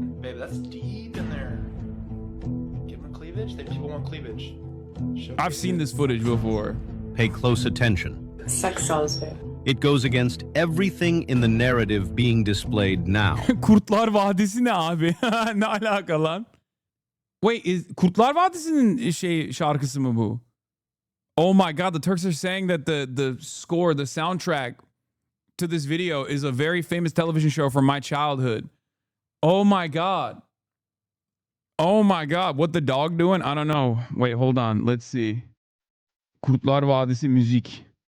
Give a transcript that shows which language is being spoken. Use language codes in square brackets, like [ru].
[en] Babe, that's deep in there. Give them cleavage. People want cleavage. I've seen this footage before. Pay close attention. Sex sells it. It goes against everything in the narrative being displayed now. [tr] Kurtlar Vadisi ne abi? Ne alaka lan? [en] Wait, is [tr] Kurtlar Vadisi'nin şarkısı mı bu? [en] Oh my God, the Turks are saying that the score, the soundtrack to this video is a very famous television show from my childhood. Oh my God. Oh my God, what the dog doing? I don't know. Wait, hold on. Let's see. Kurtlar Vadisi müzik.